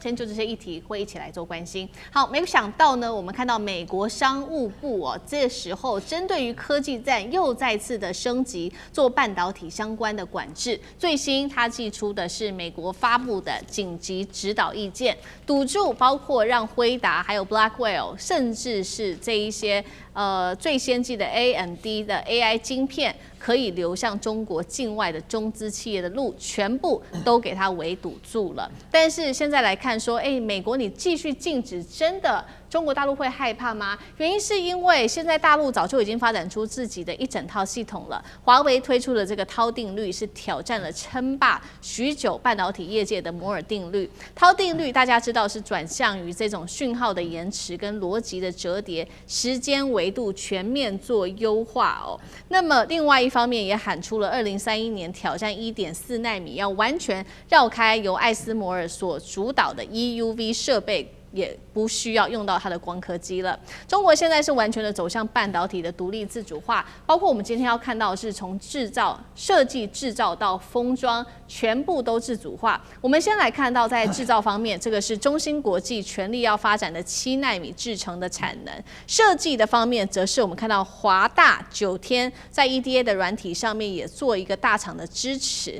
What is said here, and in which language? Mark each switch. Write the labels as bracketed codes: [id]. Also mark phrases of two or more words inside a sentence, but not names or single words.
[zh] 今天就這些議題會一起來做關心。好，沒有想到呢，我們看到美國商務部哦，這時候針對於科技戰又再次的升級，做半導體相關的管制。最新他寄出的是美國發布的緊急指導意見，堵住包括讓輝達還有 Blackwell，甚至是這一些最先進的 AMD 的 AI 晶片可以流向中國境外的中資企業的路，全部都給它圍堵住了。但是現在來看說，美國你繼續禁止，真的中國大陸會害怕嗎？原因是因為現在大陸早就已經發展出自己的一整套系統了。華為推出的這個韜定律是挑戰了稱霸許久半導體業界的摩爾定律。韜定律大家知道是轉向於這種訊號的延遲跟邏輯的折疊，時間維度全面做優化哦。那麼另外一方面也喊出了2031年挑戰1.4奈米，要完全繞開由艾斯摩爾所主導的 EUV 設備，也不需要用到它的光刻機了。中國現在是完全的走向半導體的獨立自主化，包括我們今天要看到的是從設計制造到封裝，全部都自主化。我們先來看到在制造方面，這個是中芯國際全力要發展的7奈米製程的產能。設計的方面，則是我們看到華大、九天在 EDA 的軟體上面也做一個大廠的支持。